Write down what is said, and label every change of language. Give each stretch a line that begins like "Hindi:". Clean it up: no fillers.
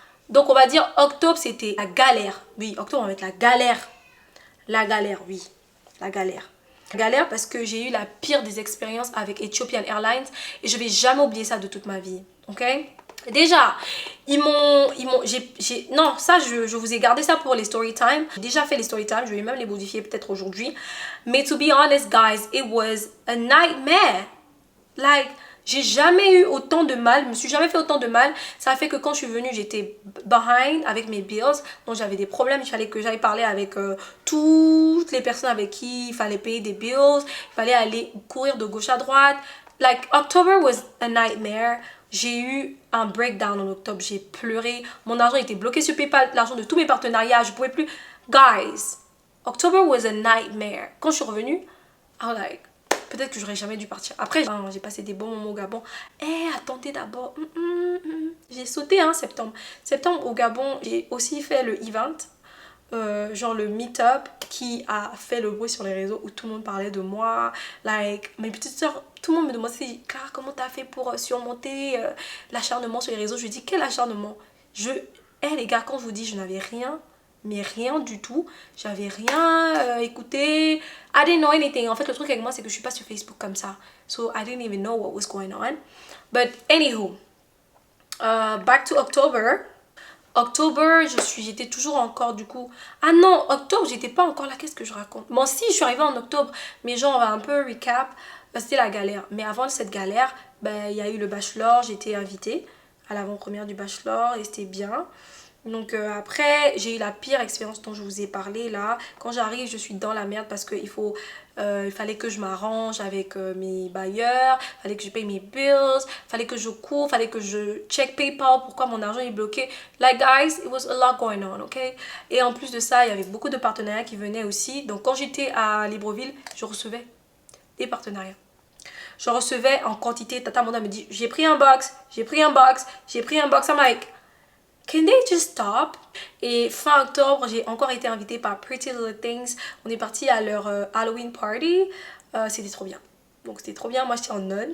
French: Donc, on va dire octobre, c'était la galère. Oui, octobre, on va mettre la galère. La galère, oui. La galère. La galère parce que j'ai eu la pire des expériences avec Ethiopian Airlines. Et je vais jamais oublier ça de toute ma vie. Ok? Déjà, non, ça, je vous ai gardé ça pour les story time. J'ai déjà fait les story time, je vais même les modifier peut-être aujourd'hui.
English: Mais to be honest, guys, it was a nightmare.
French: Like, j'ai jamais eu autant de mal, je me suis jamais fait autant de mal. Ça a fait que quand je suis venue, j'étais behind avec mes bills. Donc j'avais des problèmes, il fallait que j'aille parler avec toutes les personnes avec qui il fallait payer des bills. Il fallait aller courir de gauche à droite.
English: Like, October was a nightmare.
French: J'ai eu un breakdown en octobre, j'ai pleuré. Mon argent était bloqué sur PayPal, l'argent de tous mes partenariats, je pouvais plus.
English: Guys, October was a nightmare.
French: Quand je suis revenue,
English: I was like,
French: peut-être que j'aurais jamais dû partir. Après, j'ai passé des bons moments au Gabon. Attendez d'abord. J'ai sauté septembre. Septembre au Gabon, j'ai aussi fait le event. Genre le meet-up qui a fait le bruit sur les réseaux où tout le monde parlait de moi. Like, mes petites soeurs, tout le monde me demandait Clara, comment t'as fait pour surmonter l'acharnement sur les réseaux. Je lui dis quel acharnement. Les gars, quand je vous dis je n'avais rien, mais rien du tout, j'avais rien écouté.
English: I didn't know anything.
French: En fait, le truc avec moi, c'est que je suis pas sur Facebook comme ça.
English: So I didn't even know what was going on. But anywho, back to October.
French: Octobre, j'étais toujours encore du coup... Ah non, octobre, j'étais pas encore là, qu'est-ce que je raconte? Bon, si, je suis arrivée en octobre, mais genre, on va un peu recap. C'était la galère. Mais avant cette galère, il y a eu le bachelor, j'ai été invitée à l'avant-première du bachelor et c'était bien. Donc après, j'ai eu la pire expérience dont je vous ai parlé là. Quand j'arrive, je suis dans la merde parce qu'il fallait que je m'arrange avec mes bailleurs, il fallait que je paye mes bills, il fallait que je cours, il fallait que je check PayPal, pourquoi mon argent est bloqué.
English: Like guys, it was a lot going on, ok?
French: Et en plus de ça, il y avait beaucoup de partenariats qui venaient aussi. Donc quand j'étais à Libreville, je recevais des partenariats. Je recevais en quantité. Tata Monda me dit, j'ai pris un box, j'ai pris un box, j'ai pris un box.
English: I'm like, can they just stop?
French: Et fin octobre, j'ai encore été invitée par Pretty Little Things. On est parti à leur Halloween party. C'était trop bien. Donc c'était trop bien. Moi j'étais en nonne.